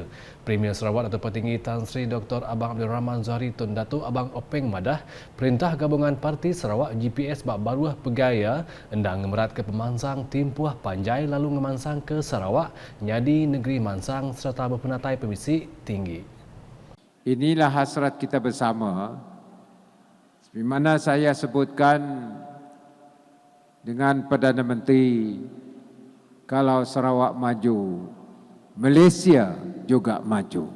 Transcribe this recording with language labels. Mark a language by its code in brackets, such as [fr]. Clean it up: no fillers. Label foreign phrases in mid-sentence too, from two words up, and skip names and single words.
[iba] Premier Sarawak Datuk Petinggi Tan Sri Dr. Abang Abdul Rahman Zohari Tun Datuk Abang Openg Madah Perintah Gabungan Parti Sarawak GPS bak baruah pegaya endang ngemerat ke pemansang timpuah Panjai lalu ngemansang ke Sarawak nyadi negeri mansang serta berpenatai permisi tinggi. [ms] Inilah hasrat kita bersama. Seperti mana saya sebutkan dengan Perdana Menteri, kalau Sarawak maju, Malaysia juga maju.